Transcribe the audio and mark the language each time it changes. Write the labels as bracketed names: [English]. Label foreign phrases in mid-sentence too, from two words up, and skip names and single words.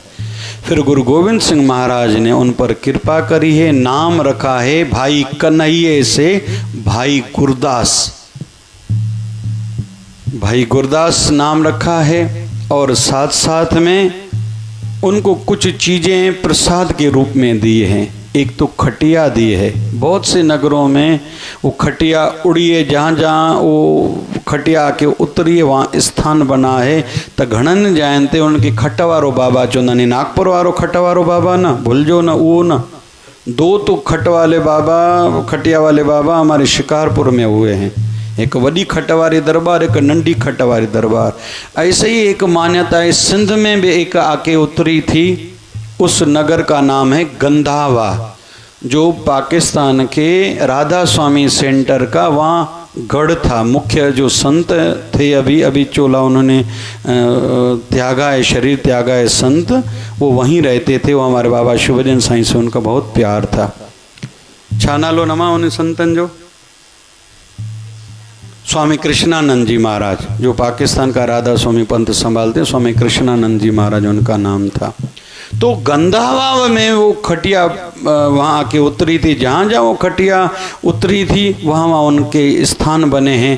[Hindi] फिर गुरु गोविंद सिंह महाराज ने उन पर कृपा करी है, नाम रखा है भाई कन्हैये से भाई गुरदास, भाई गुरदास नाम रखा है। और साथ साथ में उनको कुछ चीज़ें प्रसाद के रूप में दिए हैं। एक तो खटिया दी है, बहुत से नगरों में वो खटिया उड़ी है, जहाँ जहाँ वो खटिया के उतरी है वहाँ स्थान बना है। [Sindhi] त घणन जानते उनके खटवारो बाबा चवंदा आहिनि, नागपुर वारो खटवारो बाबा न भुलजो न उहो न। [Hindi] दो तो खट वाले बाबा, खटिया वाले बाबा हमारे शिकारपुर में हुए हैं, [Sindhi] एक वडी खटवारी दरबार, एक नंढी खटवारी दरबार। [Hindi] ऐसे ही एक मान्यता है सिंध में भी एक आके उतरी थी, उस नगर का नाम है गंधावा, जो पाकिस्तान के राधा स्वामी सेंटर का वहाँ गढ़ था। मुख्य जो संत थे अभी चोला उन्होंने त्यागा है, शरीर त्यागा है संत, वो वहीं रहते थे। वो हमारे बाबा शिवजन साईं से उनका बहुत प्यार था। [Sindhi] छा नालो नमा उन संतन जो? [Hindi] स्वामी कृष्णानंद जी महाराज, जो पाकिस्तान का राधा स्वामी पंथ संभालते, स्वामी कृष्णानंद जी महाराज उनका नाम था। तो गंधावा में वो खटिया वहाँ आके उतरी थी, जहाँ जहाँ वो खटिया उतरी थी वहाँ वहाँ उनके स्थान बने हैं।